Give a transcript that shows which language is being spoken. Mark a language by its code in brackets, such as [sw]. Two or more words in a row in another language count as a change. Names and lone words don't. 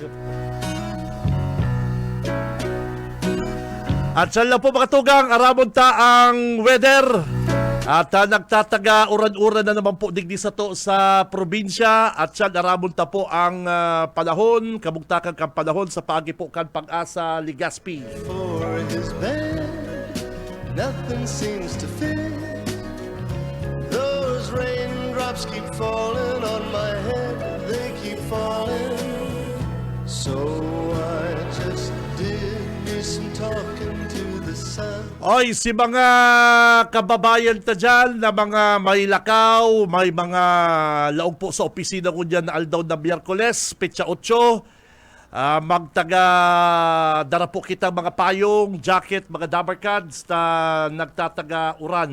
[bik] At saan lang po mga tugang, aramon ta ang weather. At nagtataga uran-uran na naman po digdi sa to sa probinsya at siya aramon ta po ang panahon, kabugtakan kang panahon sa paagi po kan Pag-asa Legazpi. [en] For his bed, nothing seems to fit. Those raindrops keep falling on my head, they keep falling. So I just did me some talking to the sun. [bik] Oy, si mga kababayan ta dyan na mga may lakaw, may mga laog po sa opisina ko dyan na aldaw na Miyerkules, petsa 8. Magtaga dara po kita mga payong, jacket, mga Dabarkads na nagtataga uran.